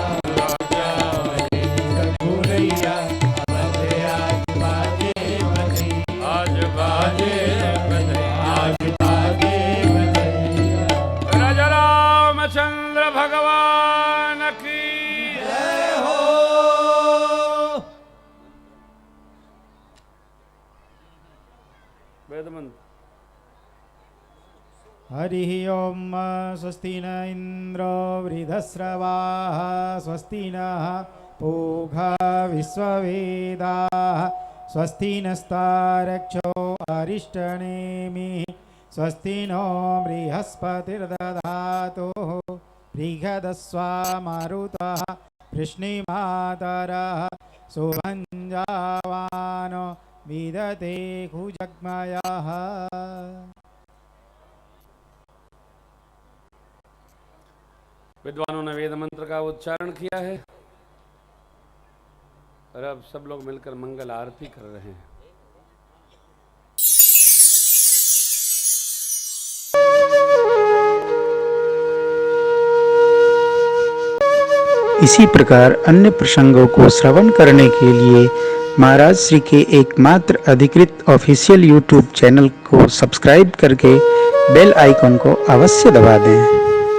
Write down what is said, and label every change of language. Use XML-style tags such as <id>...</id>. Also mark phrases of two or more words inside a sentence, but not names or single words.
<hi>राजा बने रघुरैया, आज बाजे बधैया। आज बाजे बधैया। आज बाजे बधैया। राजा रामचंद्र भगवान की जय हो। वेद मंत्र।</hi> <sa>हरिः ओम स्वस्ति न इन्द्रो वृधस्रवाः, स्वस्ति नः पूषा विश्ववेदाः, स्वस्ति नस्तारक्षो अरिष्टनेमिः, स्वस्ति नो बृहस्पतिर्दधातु, बृहदस्वा मारुतः वृष्णिमातरः, सुभञ्जावानो विदते कुजग्मयः।</sa> <hi>विद्वानों ने वेद मंत्र का उच्चारण किया है और अब सब लोग मिलकर मंगल आरती कर रहे हैं। इसी प्रकार अन्य प्रसंगों को श्रवण करने के लिए महाराज श्री के एकमात्र अधिकृत</hi> <en>official YouTube channel</en> <hi>को सब्सक्राइब करके</hi> <en>bell icon</en> <hi>को अवश्य दबा दें।</hi>